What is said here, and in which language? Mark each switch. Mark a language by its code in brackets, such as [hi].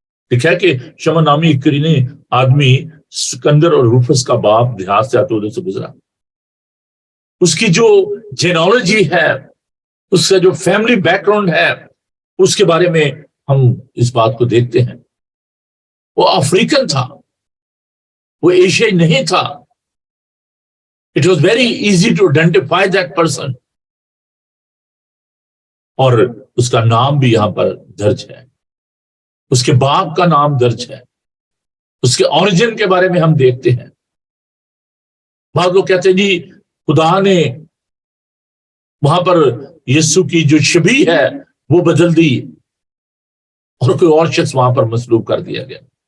[ur] لکھا ہے کہ شمعون نامی ایک کرینے آدمی سکندر اور روفس کا باپ دیہات سے آتے سے گزرا. اس کی جو جینالوجی ہے, اس کا جو فیملی بیک گراؤنڈ ہے, اس کے بارے میں ہم اس بات کو دیکھتے ہیں. وہ افریقن تھا, وہ ایشیائی نہیں تھا. [en] It was very easy to identify that person. [ur] اور اس کا نام بھی یہاں پر درج ہے, اس کے باپ کا نام درج ہے, اس کے اوریجن کے بارے میں ہم دیکھتے ہیں. بعض لوگ کہتے ہیں جی خدا نے وہاں پر یسوع کی جو شبیہ ہے وہ بدل دی اور کوئی اور شخص وہاں پر مصلوب کر دیا گیا.